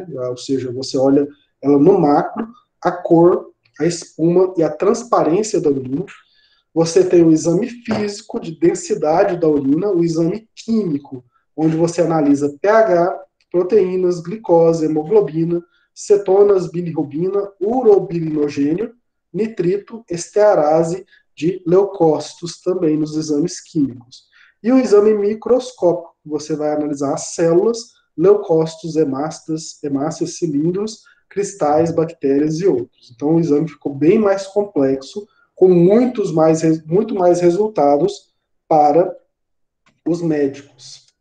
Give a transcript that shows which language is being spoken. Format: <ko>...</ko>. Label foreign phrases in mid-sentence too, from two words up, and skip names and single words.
<pt>Ou seja, você olha ela no macro, a cor, a espuma e a transparência da urina. Você tem o exame físico de densidade da urina, o exame químico, onde você analisa pH, proteínas, glicose, hemoglobina, cetonas, bilirrubina, urobilinogênio, nitrito, estearase de leucócitos também nos exames químicos. E o exame microscópico, você vai analisar as células, leucócitos, hemácias, cilindros, cristais, bactérias e outros. Então o exame ficou bem mais complexo, com muito mais resultados para os médicos.</pt>